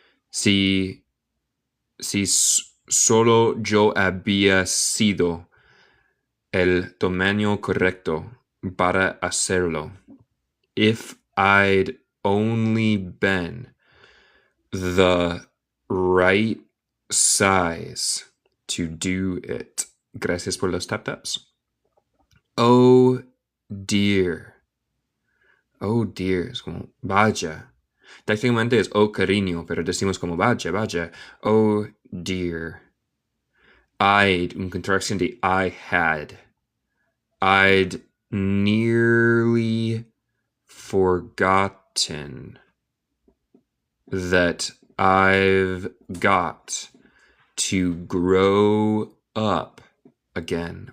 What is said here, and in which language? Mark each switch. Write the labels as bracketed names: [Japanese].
[Spanish] Si solo yo había sido el tamaño correcto para hacerlo. [English] If I'd only been the right size to do it. [Spanish] Gracias por los tap-taps. [English] Oh dear. Oh dear. [Spanish] Es como vaya. Técnicamente es oh cariño, pero decimos como vaya, vaya. [English] Oh dear. I'd, [Spanish] un contracción de [English] I had. I'd nearly forgotten that I've got to grow up again.